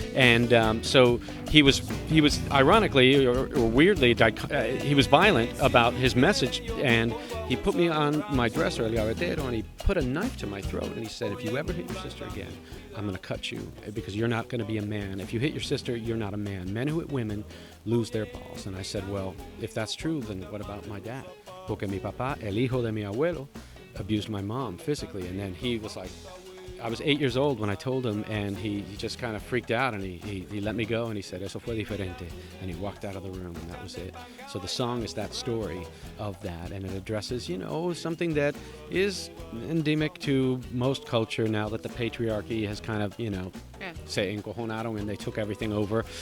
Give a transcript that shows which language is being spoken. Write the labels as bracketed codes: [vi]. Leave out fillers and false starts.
[en] And so he was ironically or weirdly, he was violent about his message, and he put me on my dresser, [es] el gavetero, [en] and he put a knife to my throat, and he said, if you ever hit your sister again, I'm going to cut you because you're not going to be a man. If you hit your sister, you're not a man. Men who hit women lose their balls. And I said, well, if that's true, then what about my dad? [es] Porque mi papá, el hijo de mi abuelo, [en] abused my mom physically. And then he was like, I was 8 years old when I told him, and he just kind of freaked out, and he let me go, and he said, [es] eso fue diferente, [en] and he walked out of the room, and that was it. So the song is that story of that, and it addresses, something that is endemic to most culture now that the patriarchy has kind of, [es] se encojonaron [en] and they took everything over.